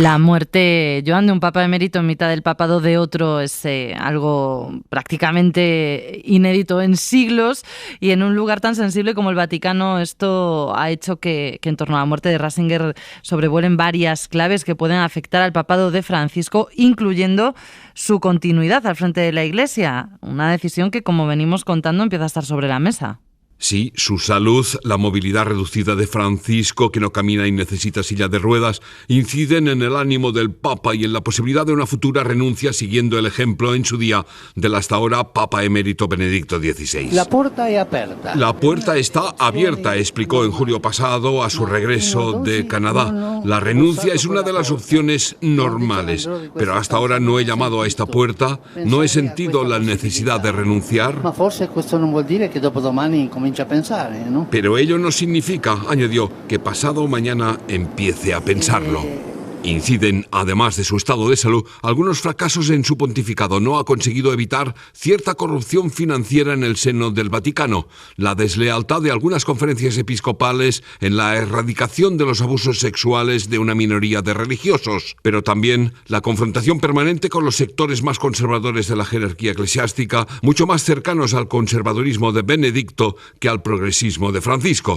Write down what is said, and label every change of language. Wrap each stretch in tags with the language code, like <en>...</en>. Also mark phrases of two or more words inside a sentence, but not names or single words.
<es>La muerte, Joan, de un papa emérito en mitad del papado de otro es algo prácticamente inédito en siglos, y en un lugar tan sensible como el Vaticano esto ha hecho que en torno a la muerte de Ratzinger sobrevuelen varias claves que pueden afectar al papado de Francisco, incluyendo su continuidad al frente de la Iglesia, una decisión que, como venimos contando, empieza a estar sobre la mesa. Sí, su salud, la movilidad reducida de Francisco, que no camina y necesita silla de ruedas, inciden en el ánimo del Papa y en la posibilidad de una futura renuncia, siguiendo el ejemplo en su día del hasta ahora Papa emérito Benedicto XVI. La puerta</es> <it>è aperta.</it> <es>La puerta está abierta, explicó en julio pasado a su regreso de Canadá. La renuncia es una de las opciones normales, pero hasta ahora no he llamado a esta puerta, no he sentido la necesidad de renunciar.</es> <it>Ma forse questo non vuol dire che dopodomani comincia a pensare,</it> <es>¿no? Pero ello no significa, añadió, que pasado mañana empiece a pensarlo. Inciden, además de su estado de salud, algunos fracasos en su pontificado. No ha conseguido evitar cierta corrupción financiera en el seno del Vaticano, la deslealtad de algunas conferencias episcopales en la erradicación de los abusos sexuales de una minoría de religiosos, pero también la confrontación permanente con los sectores más conservadores de la jerarquía eclesiástica, mucho más cercanos al conservadurismo de Benedicto que al progresismo de Francisco.</es>